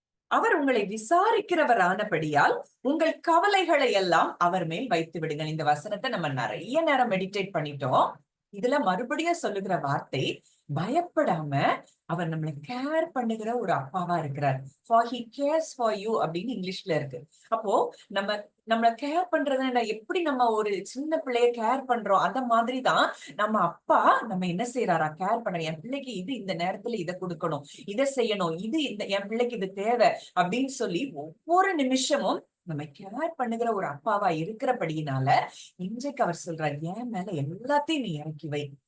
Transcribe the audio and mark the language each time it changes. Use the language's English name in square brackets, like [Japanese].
[Tamil] அவர் உங்களை விசாரிக்கிறவர் ஆனபடியால் உங்கள் கவலைகளை எல்லாம் அவர் மேல் வைத்து விடுங்கள். இந்த வசனத்தை நம்ம நிறைய நேரம் மெடிடேட் பண்ணிட்டோம். இதுல மறுபடியும் சொல்லுகிற வார்த்தை, பயப்படாம அவர் நம்மளை கேர் பண்ணுகிற ஒரு அப்பாவா இருக்கிறார். [English] For he cares for you [Tamil] அப்படின்னு இங்கிலீஷ்ல இருக்கு. அப்போ நம்மள கேர் பண்றது எப்படி நம்ம ஒரு சின்ன பிள்ளைய கேர் பண்றோம், அந்த மாதிரிதான் நம்ம அப்பா நம்ம என்ன செய்யறாரா, கேர் பண்ற. என் பிள்ளைக்கு இது இந்த நேரத்துல இதை கொடுக்கணும், இதை செய்யணும், இது என் பிள்ளைக்கு இது தேவை அப்படின்னு சொல்லி ஒவ்வொரு நிமிஷமும் நம்ம கேர் பண்ணுகிற ஒரு அப்பாவா இருக்கிறபடியினால இன்றைக்கு அவர் சொல்றார், என் மேல எல்லாத்தையும் நீ இறக்கி வை,